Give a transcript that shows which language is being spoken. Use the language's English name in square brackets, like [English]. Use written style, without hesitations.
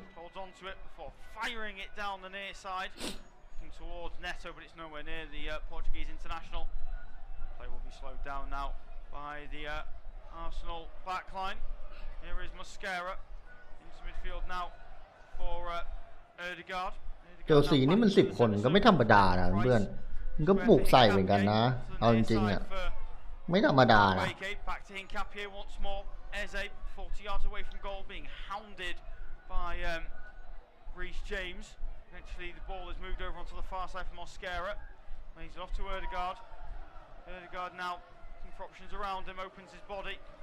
[English] Holds on to it before firing it down the near side. Looking towards Neto, but it's nowhere near the Portuguese international. Play will be slowed down now by the Arsenal backline. Here is Mosquera into midfield now for Ødegaard. [Thai] เชลซีนี่มัน10 คนก็ไม่ธรรมดานะเพื่อนมันก็บุกใส่เหมือนกันนะเอาจริงๆอ่ะไม่ธรรมดานะ [English] Back to Nkapie once more. Eze 40 yards away from goal, being hounded by Reece James. Eventually the ball is moved over onto the far side from Mosquera. Lays it off to Ødegaard. Ødegaard now looking for options around him, opens his body.